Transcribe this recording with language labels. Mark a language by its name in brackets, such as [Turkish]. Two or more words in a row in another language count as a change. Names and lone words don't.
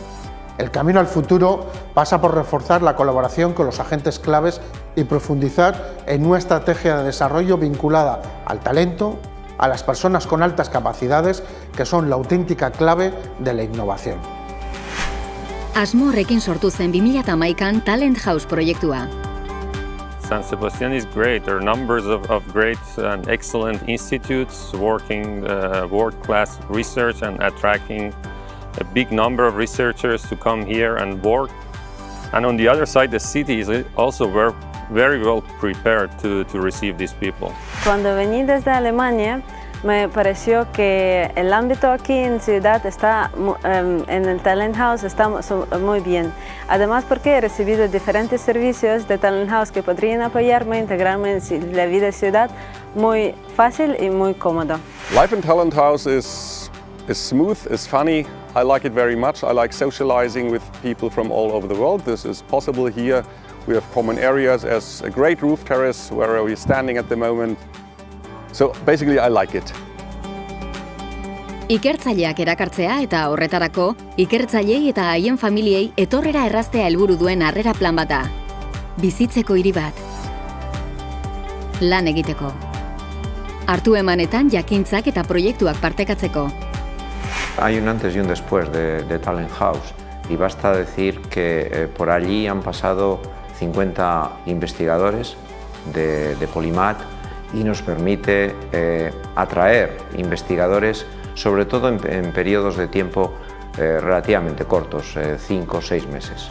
[Spanish] El camino al futuro pasa por reforzar la colaboración con los agentes claves y profundizar en una estrategia de desarrollo vinculada al talento, a las personas con altas capacidades, que son la auténtica clave de la innovación. [Basque] Asmo horrekin sortu zen 2011an Talent House proiektua. [English] San Sebastian is great. There are numbers of great and excellent institutes working world-class research and attracting a big number of researchers to come here and work. And on the other side, the city is also very well prepared to receive these people. [Spanish] Cuando vení desde Alemania, me pareció que el ámbito aquí en Ciudad está, en el Talent House está muy bien. Además porque he recibido diferentes servicios de Talent House que podrían apoyarme a integrarme en la vida de ciudad muy fácil y muy cómodo. [English] Life in Talent House is smooth, is funny. I like it very much. I like socializing with people from all over the world. This is possible here. We have common areas as a great roof terrace where we're standing at the moment. So basically I like it. [Basque] Ikertzaileak erakartzea eta horretarako, ikertzaileei eta haien familiei etorrera erraztea helburu duen harrera plan bat da. Bizitzeko hiri bat. Lan egiteko. Hartu emanetan jakintzak eta proiektuak partekatzeko. [Spanish] Hay un antes y un después de Talent House y basta decir que por allí han pasado 50 investigadores de Polymath y nos permite atraer investigadores, sobre todo en periodos de tiempo relativamente cortos, 5 o 6 meses.